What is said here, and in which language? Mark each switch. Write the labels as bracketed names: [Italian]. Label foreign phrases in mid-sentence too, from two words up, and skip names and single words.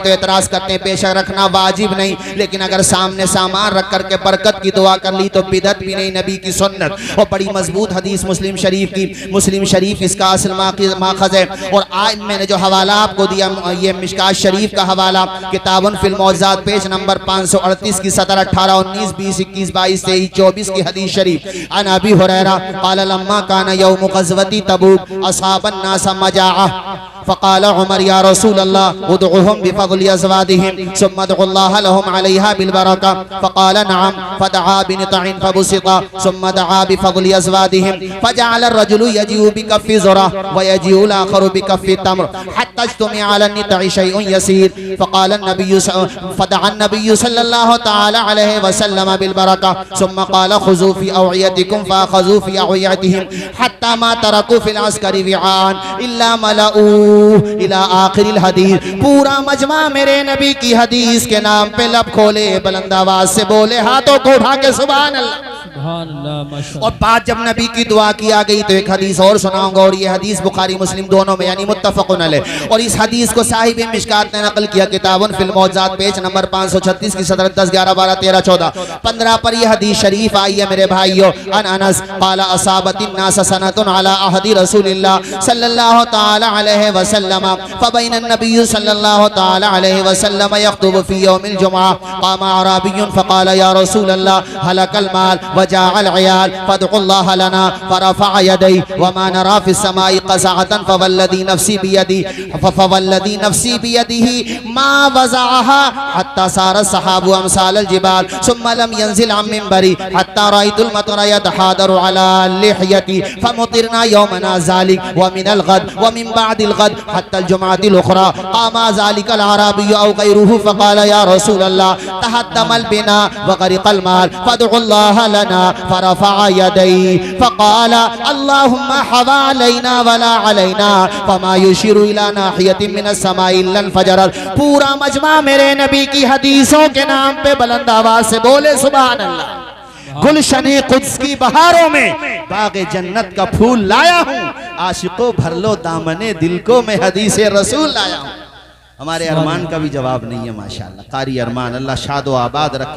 [Hindi] तो एतराज करते हैं बेशक रखना वाजिब नहीं, लेकिन अगर सामने सामान रख करके बरकत की दुआ कर ली तो बिदअत भी नहीं, नबी की सुन्नत। और बड़ी मजबूत हदीस मुस्लिम शरीफ की, मुस्लिम शरीफ इसका असल माखज़ है। और आज मैंने जो हवाला आपको दिया ये मिशकात शरीफ का हवाला, [Arabic] كتاب في المعجزات [Hindi] पेज नंबर 538 की 17, 18, 19, 20, 21, 22, 23, 24 की हदीस शरीफ। [Arabic] عن أبي هريرة قال لما كان يوم غزوة تبوك أصاب الناس مجاعة فقال عمر يا رسول الله ادعهم بفضل أزوادهم ثم ادع الله لهم عليها بالبركة فقال نعم فدعا بنطع فبسط ثم دعا بفضل أزوادهم فجعل الرجل يجيء بكف ذرة ويجيء آخر بكف تمر حتى اجتمع على النطع شيء يسير فقال النبي فدعا النبي صلى الله تعالى عليه وسلم بالبركة ثم قال خذوا في أوعيتكم فأخذوا في أوعيتهم حتى ما تركوا في العسكر وعاء إلا ملؤوا إلى آخر الحديث. [Hindi] पूरा मजमा मेरे नबी की हदीस के नाम पे लब खोले, बुलंद आवाज से बोले, हाथों को उठा के [Arabic] سبحان الله. [Hindi] और बात जब नबी की दुआ की आ गई तो एक हदीस और सुनाऊंगा, और ये हदीस बुखारी मुस्लिम दोनों में यानी [Arabic] متفق عليه. [Hindi] और इस हदीस को साहिब मिशकात ने नकल किया, [Arabic] كتاب في المعجزات [Hindi] पेज नंबर 536 की 17, 10, 11, 12, 13, 14, 15 पर यह हदीस शरीफ आई है मेरे भाइयों। [Arabic] عن أنس قال أصابت الناس سنة على عهد رسول الله صلى الله تعالى عليه وسلم فبينا النبي صلى الله تعالى عليه وسلم يخطب في يوم الجمعة قام أعرابي فقال يا رسول الله هلك المال فجاع العيال فادع الله لنا فرفع يديه وما نرى في السماء قزعة فوالذي نفسي بيده ما وضعها حتى ثار السحاب أمثال الجبال ثم لم ينزل عن منبره حتى رأيت المطر يتحادر على لحيته فمطرنا يومنا ذلك ومن الغد ومن بعد الغد حتى الجمعة الأخرى قام ذلك الأعرابي أو غيره فقال يا رسول الله تهدم البناء وغرق المال فادع الله لنا فرفع يديه فقال اللهم حوالينا ولا علينا فما يشير إلى ناحية من السماء إلا انفرجت. [Hindi] पूरा मजमा मेरे नबी की हदीसों के नाम पे बुलंद आवाज से बोले [Arabic] سبحان الله. [Hindi] गुलशने कुद्स की बहारों में बागे जन्नत का फूल लाया हूँ, आशिकों भर लो दामने दिल को मैं हदीसे रसूल लाया हूँ। हमारे अरमान का भी जवाब नहीं है माशाल्लाह। कारी अरमान अल्लाह शादो आबाद रखे।